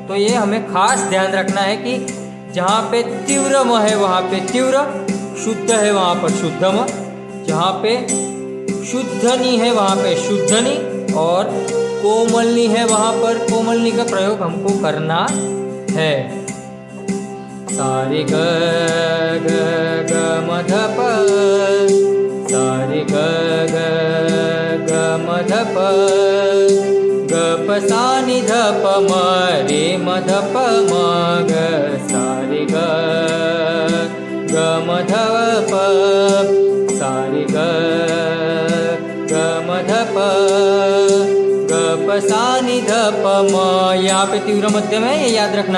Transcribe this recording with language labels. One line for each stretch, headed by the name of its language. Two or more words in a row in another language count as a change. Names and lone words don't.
Hindi: तो ये हमें खास ध्यान रखना है कि जहाँ पे तीव्र म है वहाँ पे तीव्र, शुद्ध है वहाँ पर शुद्ध म, जहाँ पे शुद्ध नि है वहाँ पे शुद्ध नि, और कोमल नि है वहाँ पर कोमल नि का प्रयोग हमको करना है। सारे ग ग ग म ध प, सारे ग ग ग म ध प, ग प सा नि ध प म रे म ध प म ग, सारे ग ग म ध प, सारे ग ग म ध प, ग प सा नि ध प म, यहाँ पे तीव्र मध्यम है, ये याद रखना।